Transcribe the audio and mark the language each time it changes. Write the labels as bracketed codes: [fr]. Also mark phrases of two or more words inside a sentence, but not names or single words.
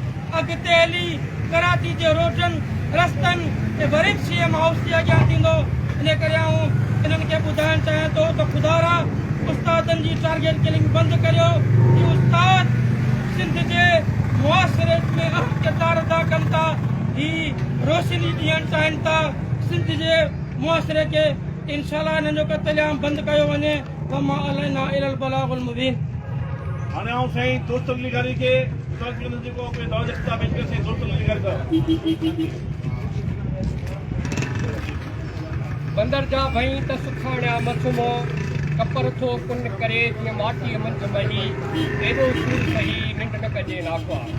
[sd] अॻिते हली कराची जे रोडनि रस्तनि ऐं वरी CM हाउस जे अॻियां थींदो इन्हनि खे ॿुधाइण चाहियां थो त ख़ुदा उस्तादनि जी [en] target killing [sd] बंदि करियो। कि उस्ताद सिंध जे मुआसिरे में अहम किरदारु अदा कनि था। ही रोशनी ॾियणु चाहिनि था सिंध जे मुआसिरे खे। इंशाअल्लाह हिननि जो क़त्लेआम बंदि कयो वञे। [ar] وما علينا إلا البلاغ المبين. [sd] हाणे आउं साईं दोस्त अली गारी खे जेको दावत ख़िताब पेश करे दोस्त अली गारी साहब। बंदर जा भई त सुखाणिया मसूमो कपर थो कुन करे जीअं माटीअ मंझि मही एॾो सूर सही निंड न कजे नाखवा।